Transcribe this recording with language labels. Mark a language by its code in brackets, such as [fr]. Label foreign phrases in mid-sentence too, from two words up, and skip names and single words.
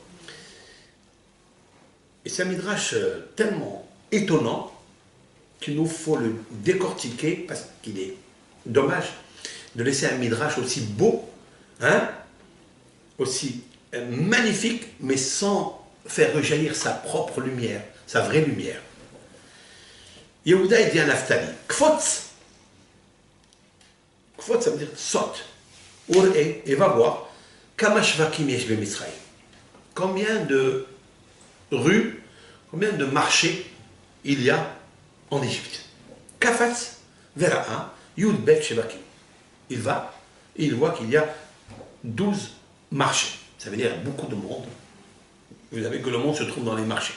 [fr] Et c'est un midrash tellement étonnant qu'il nous faut le décortiquer parce qu'il est dommage de laisser un midrash aussi beau, aussi magnifique, mais sans faire rejaillir sa propre lumière, sa vraie lumière. Yehuda, il dit à Naphtali, Kfotz. Kfotz, ça veut dire saute. Ur'e, et va voir, [he] כמה שווקים יש במצרים. [fr] Combien de rues, combien de marchés il y a en Égypte? [he] קפץ, וראה, י"ב שווקים. [fr] Il va, et il voit qu'il y a 12 marchés. Ça veut dire beaucoup de monde. Vous savez que le monde se trouve dans les marchés.